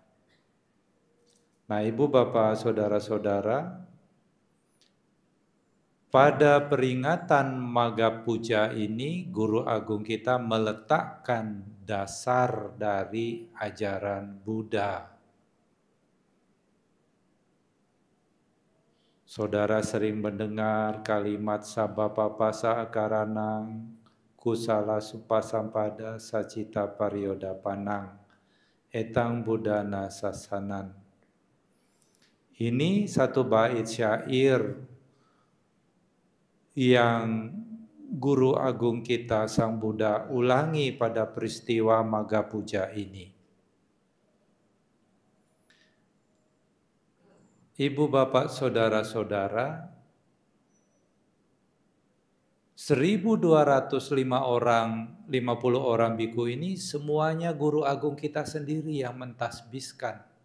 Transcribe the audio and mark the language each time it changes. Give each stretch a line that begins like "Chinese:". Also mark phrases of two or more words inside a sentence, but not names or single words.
Indonesian: Nah, Ibu, Bapak, Saudara-saudara, pada peringatan Magha Puja ini, Guru Agung kita meletakkan dasar dari ajaran Buddha. Saudara sering mendengar kalimat
Pali: Sabapapasa akaranang, kusala supasampada sacita pariyodapanang, etang buddhana sasanan.
Indonesian: Ini satu bait syair yang Guru Agung kita Sang Buddha ulangi pada peristiwa Magha Puja ini. Ibu, Bapak, Saudara-saudara, 1.250 orang biku ini semuanya Guru Agung kita sendiri yang mentasbiskan.